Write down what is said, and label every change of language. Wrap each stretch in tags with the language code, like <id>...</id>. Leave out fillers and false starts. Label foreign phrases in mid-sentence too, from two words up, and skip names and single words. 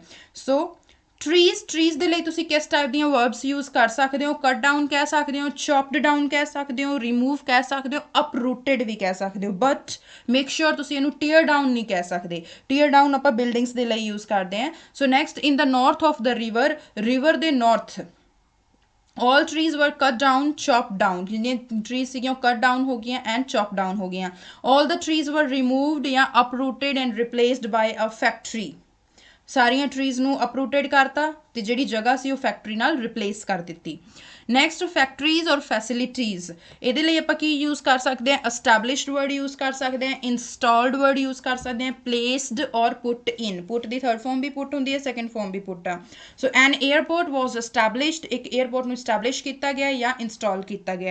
<en>so trees</en> <pa>ਦੇ ਲਈ ਤੁਸੀਂ ਕਿਸ ਟਾਈਪ ਦੀਆਂ</pa> <en>verbs use</en> <pa>ਕਰ ਸਕਦੇ ਹੋ,</pa> <en>cut down</en> <pa>ਕਹਿ ਸਕਦੇ ਹੋ,</pa> <en>chopped down</en> <pa>ਕਹਿ ਸਕਦੇ ਹੋ, ਰਿਮੂਵ ਕਹਿ ਸਕਦੇ ਹੋ, ਅਪਰੂਟਡ ਵੀ ਕਹਿ ਸਕਦੇ ਹੋ,</pa> <en>but make sure</en> <pa>ਤੁਸੀਂ ਇਹਨੂੰ</pa> <en>tear down</en> <pa>ਨਹੀਂ ਕਹਿ ਸਕਦੇ।</pa> <en>tear down</en> <pa>ਆਪਾਂ ਬਿਲਡਿੰਗਸ ਦੇ ਲਈ ਯੂਜ਼ ਕਰਦੇ ਹਾਂ।</pa> <en>so next, in the north of the river, ਰਿਵਰ ਦੇ ਨਾਰਥ all trees were cut down, chopped down,</en> <pa>ਜਿੰਨੀਆਂ trees ਸੀਗੀਆਂ ਉਹ</pa> <en>cut down</en> <pa>ਹੋ ਗਈਆਂ</pa> <en>and chopped down</en> <pa>ਹੋ ਗਈਆਂ।</pa> <en>all the trees were removed ਜਾਂ uprooted and replaced by a factory,</en> <pa>ਸਾਰੀਆਂ ਟਰੀਜ਼ ਨੂੰ ਅਪਰੂਟਡ ਕਰਤਾ ਤੇ ਜਿਹੜੀ ਜਗ੍ਹਾ ਸੀ ਉਹ ਫੈਕਟਰੀ ਨਾਲ ਰਿਪਲੇਸ ਕਰ ਦਿੱਤੀ। ਨੈਕਸਟ,</pa> <en>factories or facilities,</en> <pa>ਇਹਦੇ ਲਈ ਆਪਾਂ ਕੀ ਯੂਜ਼ ਕਰ ਸਕਦੇ ਹਾਂ,</pa> <en>established word use</en> <pa>ਕਰ ਸਕਦੇ ਹਾਂ,</pa> <en>installed word use</en> <pa>ਕਰ ਸਕਦੇ ਹਾਂ,</pa> <en>placed or put in.</en> <pa>ਪੁੱਟ ਦੀ</pa> <en>third form</en> <pa>ਵੀ ਪੁੱਟ ਹੁੰਦੀ ਹੈ,</pa> <en>second form</en> <pa>ਵੀ ਪੁੱਟ ਆ।</pa> <en>so an airport was established,</en> <pa>ਇੱਕ ਏਅਰਪੋਰਟ ਨੂੰ ਸਟੈਬਲਿਸ਼ ਕੀਤਾ ਗਿਆ ਜਾਂ ਇੰਸਟਾਲ ਕੀਤਾ ਗਿਆ।</pa>